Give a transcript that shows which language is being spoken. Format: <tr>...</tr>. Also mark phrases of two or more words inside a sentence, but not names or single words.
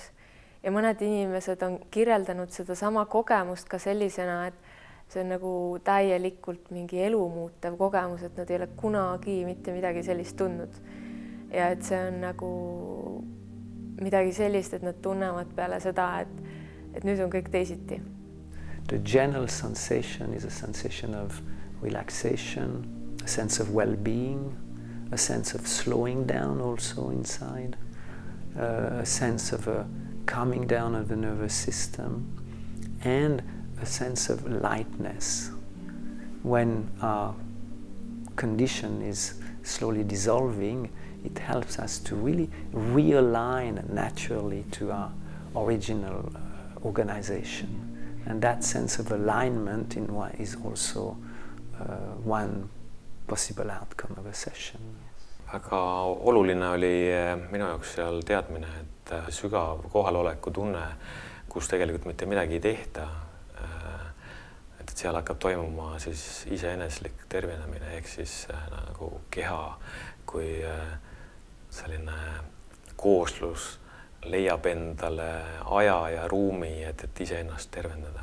<et>Ja mõned inimesed on kirjeldanud seda sama kogemust ka sellisena, et see on nagu täielikult mingi elu muutev kogemus, et nad ei ole kunagi mitte midagi sellist tundnud. Ja et see on nagu midagi sellist, et nad tunnevad peale seda, et nüüd on kõik teisiti.</et> <en>The general sensation is a sensation of relaxation, a sense of well-being, a sense of slowing down also inside, a sense of a calming down of the nervous system, and a sense of lightness. When our condition is slowly dissolving, it helps us to really realign naturally to our original organization. And that sense of alignment in what is also one possible outcome of a session.</en> <et>Väga oluline oli minu jaoks seal teadmine, et sügav kohaloleku tunne, kus tegelikult mitte midagi ei tehta, et seal hakkab toimuma siis iseeneslik tervenemine, ehk siis nagu keha kui selline kooslus leiab endale aja ja ruumi, et iseennast tervendada.</et>